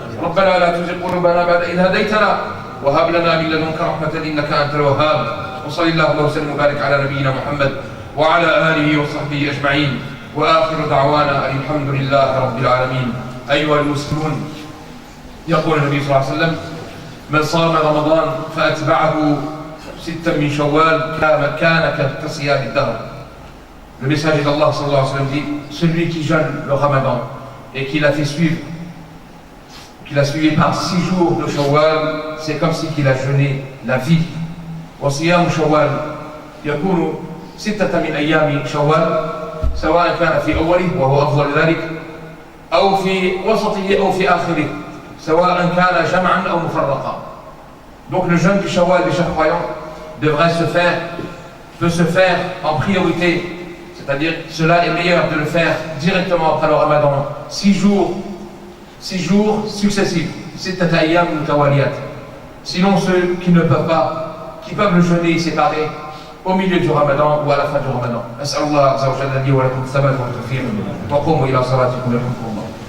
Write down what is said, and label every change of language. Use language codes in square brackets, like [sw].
[ar] ربنا لا تزغ قلوبنا بعد إذ هديتنا وهب لنا من لدنك رحمة إنك أنت الوهاب. وصلى اللهم وسلم وبارك على نبينا محمد وعلى آله وصحبه أجمعين. وآخر دعوانا الحمد لله رب العالمين. أيها المسلمون، يقول النبي صلى الله عليه وسلم: من صام رمضان فأتبعه ستا من شوال كان كصيام الدهر. [fr] Le messager d'Allah [ar] sallallahu alayhi wa sallam [fr] dit: celui qui jeûne le Ramadan et qui l'a fait suivre, qu'il a suivi par 6 jours de Shawwal, c'est comme si qu'il a jeûné la vie. [ar] وصيام شوال يكون 6 من أيام شوال سواء كان في أوله وهو أفضل ذلك أو في وسطه أو في آخره سواء كان جمعا أو مفرقا. [fr] Donc le jeûne du Shawwal des chaque croyant peut se faire en priorité. C'est-à-dire, cela est meilleur de le faire directement après le Ramadan, 6 jours successifs, sinon ceux qui ne peuvent pas, qui peuvent le jeûner séparé au milieu du Ramadan ou à la fin du Ramadan. [ar] أسأل الله عز وجل لي ولكم الثبات والتوفيق وقوموا إلى صلاتكم يرحمكم الله.